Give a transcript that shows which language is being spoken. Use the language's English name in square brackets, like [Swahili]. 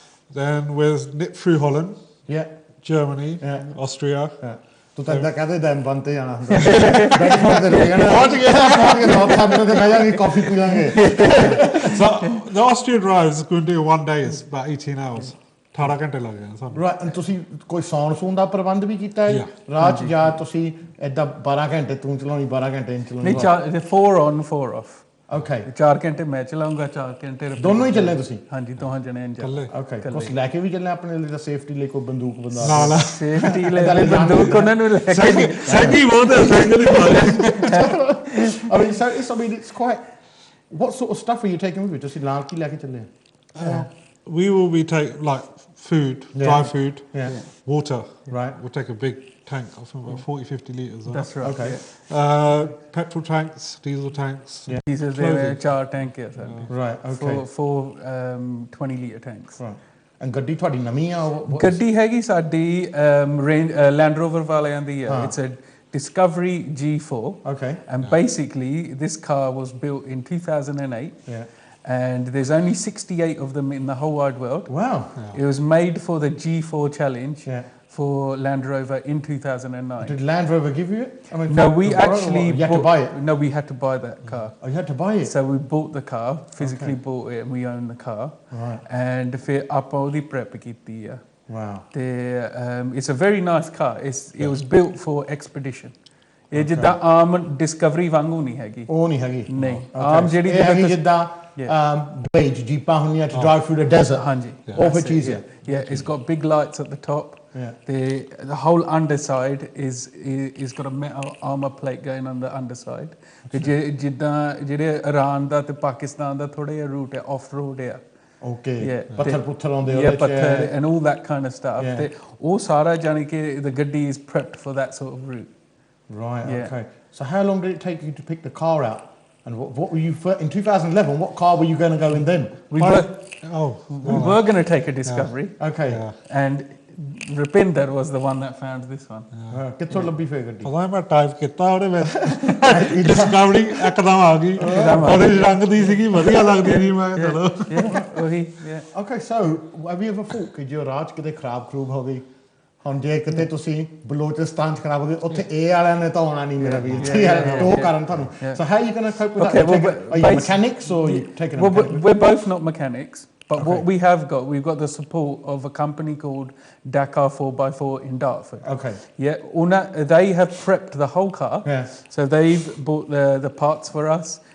[English] Then we'll nip through Holland. Germany. Austria. [Punjabi] ਤੂੰ ਤਾਂ ਇਦਾਂ ਕਹਦੇ ਦੈਨ ਬੰਤੇ ਜਾਣਾ ਹੁੰਦਾ ਬੈਠ ਫੋਰਦੇ ਰਹਿਣਾ ਪਹੁੰਚ ਗਿਆ ਸਾਹਮਣੇ ਤੇ ਬਹਿ ਜਾਗੇ ਕਾਫੀ ਪੀ ਲਾਂਗੇ [English] So the Austrian drive is going to do 1 day, is about 18 hours. [Punjabi] 18 ਘੰਟੇ ਲੱਗ ਜਾਣੇ ਸਾਨੂੰ। [English] right, and [Punjabi] ਤੁਸੀਂ ਕੋਈ ਸੌਣ ਸੂਣ ਦਾ ਪ੍ਰਬੰਧ ਵੀ ਕੀਤਾ ਹੈ ਰਾਤ ਜਾਂ ਤੁਸੀਂ ਇਦਾਂ 12 ਘੰਟੇ ਤੂੰ ਚਲਾਉਣੀ 12 ਘੰਟੇ ਚਲਾਉਣੀ? [English] ਨਹੀਂ, 4 on 4 off. Okay, [Punjabi] 4 ਘੰਟੇ ਮੈਂ ਚਲਾਉਂਗਾ, 4 ਘੰਟੇ ਦੋਨੋਂ ਹੀ ਚੱਲੇ ਤੁਸੀਂ? ਹਾਂਜੀ, ਦੋਹਾਂ ਜਣੇ ਇਕੱਲੇ। Okay, ਕੁਝ ਲੈ ਕੇ ਵੀ ਚੱਲੇ ਆਪਣੇ ਲਈ, ਤਾਂ ਸੇਫਟੀ ਲਈ ਕੋਈ ਬੰਦੂਕ ਬੰਦਾ? ਨਾ ਸੇਫਟੀ ਲਈ ਬੰਦੂਕ ਉਹਨਾਂ ਨੂੰ ਲੈ ਕੇ ਸੈਂਗੀ ਬਹੁਤ ਹੈ, ਸੈਂਗੀ ਦੀ ਬਾਤ। [English] I mean, it's quite... What sort of stuff are you taking with you? [Punjabi] ਤੁਸੀਂ ਨਾਲ ਕੀ ਲੈ ਕੇ ਚੱਲੇ? [English] We will be taking like food, dry food, water. Right. We'll take a big tank, I think about 40-50 litres. That's right. Okay. Petrol tanks, diesel tanks. Diesel, there are 4 tank here, sir. Right, okay. Four 20-litre tanks. Right. [Punjabi] And ਗੱਡੀ ਤੁਹਾਡੀ ਨਵੀਂ ਆ? ਗੱਡੀ ਹੈਗੀ ਸਾਡੀ Land Rover ਵਾਲਿਆਂ ਦੀ ਆ। [English] It's a Discovery G4. Okay. And basically, this car was built in 2008. And there's only 68 of them in the whole wide world. Wow. It was made for the G4 challenge for Land Rover in 2009. Did Land Rover give you it? I mean, no, we actually you had to buy it? No, we had to buy that car. Oh, you had to buy it? So we bought the car, physically bought it, and we own the car. Right. [Punjabi] And ਫਿਰ ਆਪਾਂ ਉਹਦੀ prep ਕੀਤੀ ਆ। [English] Wow. It's a very nice car. It was built for expedition. [Punjabi] ਇਹ ਜਿੱਦਾਂ ਆਮ Discovery ਵਾਂਗੂ ਨਹੀਂ ਹੈਗੀ। ਉਹ ਨਹੀਂ ਹੈਗੀ? ਨਹੀਂ, ਆਮ ਜਿਹੜੀ ਜਿੱਦਾਂ Blade ਜੀਪਾਂ ਹੁੰਦੀਆਂ [English] to drive through the desert. [Punjabi] ਹਾਂਜੀ, ਉਹ ਫਿਰ ਚੀਜ਼ ਹੈ। [English] Yeah, it's got big lights at the top. The whole underside is got a metal armor plate going on the underside. [Punjabi] ਜਿੱਦਾਂ ਜਿਹੜੇ ਇਰਾਨ ਦਾ ਤੇ ਪਾਕਿਸਤਾਨ ਦਾ ਥੋੜਾ ਜਿਹਾ ਰੂਟ ਹੈ, ਆਫ ਰੋਡ ਹੈ। Okay. ਪੱਥਰ ਪੁੱਥਰ ਆਉਂਦੇ ਉਹਦੇ ਚ। [English] ਪੱਥਰ and all that kind of stuff. [Punjabi] ਤੇ ਉਹ ਸਾਰਾ ਜਾਨੀ ਕਿ [English] the ਗੱਡੀ is prepped for that sort of route. Right, okay. So how long did it take you to pick the car out? And what were you, in 2011, what car were you going to go in then? We were going to take a Discovery. Okay. And Rupinder was the one that found this one. [Punjabi] ਕਿੱਥੋਂ ਲੱਭੀ ਫੇਰ ਗੱਡੀ? ਪਤਾ ਮੈਂ type ਕੀਤਾ ਉਹਦੇ ਵਿੱਚ Discovery ਇੱਕਦਮ ਆ ਗਈ, ਉਹਦੇ ਰੰਗ ਦੀ ਸੀਗੀ, ਵਧੀਆ ਲੱਗਦੀ ਸੀ। ਮੈਂ ਚਲੋ ਉਹੀ। [English] Okay, so have you ever thought [Punjabi] ਕਿ ਜੋ ਰਾਜ ਕਿਤੇ ਖਰਾਬ ਹੋ ਗਈ, ਹੁਣ ਜੇ ਕਿਤੇ ਤੁਸੀਂ ਬਲੋਚਿਸਤਾਨ ਚ ਖਰਾਬ ਹੋ ਗਏ, ਉੱਥੇ ਇਹ ਵਾਲਿਆਂ ਨੇ ਤਾਂ ਆਉਣਾ ਨਹੀਂ ਮੇਰਾ ਵੀਰ, ਉਹ ਕਾਰਨ ਤੁਹਾਨੂੰ। [English] So how are you going to cope with that? Are you mechanics or are you taking a mechanic? We're both not mechanics, but what we have got, we've got the support of a company called Dakar 4x4 in Dartford. Okay. Yeah, they have prepped the whole car. So they've bought the parts for us.